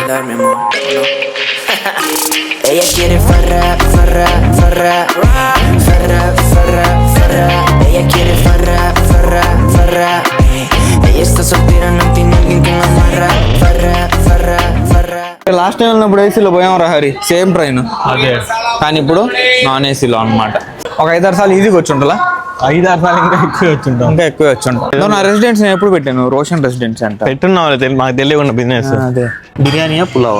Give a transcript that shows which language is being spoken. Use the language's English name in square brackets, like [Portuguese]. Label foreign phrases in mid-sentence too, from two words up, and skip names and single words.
[Spanish] mi amor, no. Ella quiere farra, farra, farra, farra, farra, farra. Ella quiere farra, farra, farra. Ella está soltera, no tiene alguien que la amarra. Farra, farra, farra. [English] last time [Telugu] ఉన్నప్పుడు ఏసీలో పోయాం రా హరి, [English] same train. [Telugu] అదే కానీ ఇప్పుడు నాన్ ఏసీలో అనమాట. ఒక 5-6 సార్లు ఈజీగా వచ్చి ఉండాలా, 5-6 సార్లు ఇంకా ఎక్కువ వచ్చింటాం. ఇంకా ఎక్కువ వచ్చి ఉంటాం. నా రెసిడెన్స్ నేను ఎప్పుడు పెట్టాను, రోషన్ రెసిడెన్సీ అంట పెట్టున్నావు, మాకు తెలియకుండా బిజినెస్. అదే బిర్యానీయా పులావా